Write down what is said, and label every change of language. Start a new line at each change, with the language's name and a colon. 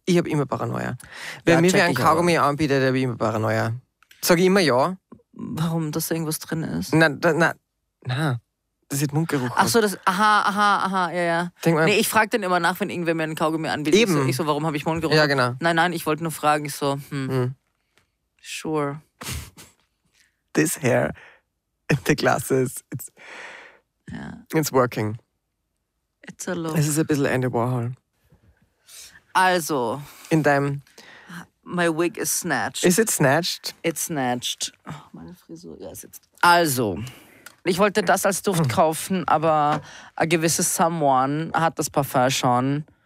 German: Ich habe immer Paranoia. Wenn mir ein Kaugummi anbietet, habe ich immer Paranoia. Sag ich immer ja. Warum? Dass da irgendwas drin ist? Na. Das hat Mundgeruch. Ach so, das. Aha, ja, ja. Nee, ich frage dann immer nach, wenn irgendwer mir ein Kaugummi anbietet. Eben. Ich so, warum habe ich Mundgeruch? Ja, genau. Nein, ich wollte nur fragen. Ich so, Sure.
English: This hair and the glasses. It's working. It's a look.
German: Es ist ein bisschen Andy Warhol. Also. In deinem.
English: My wig is snatched. Is it snatched? It's snatched.
German: Oh, meine Frisur, ja, sitzt. Also. Ich wollte das als Duft kaufen, aber ein gewisses Someone hat das Parfum schon.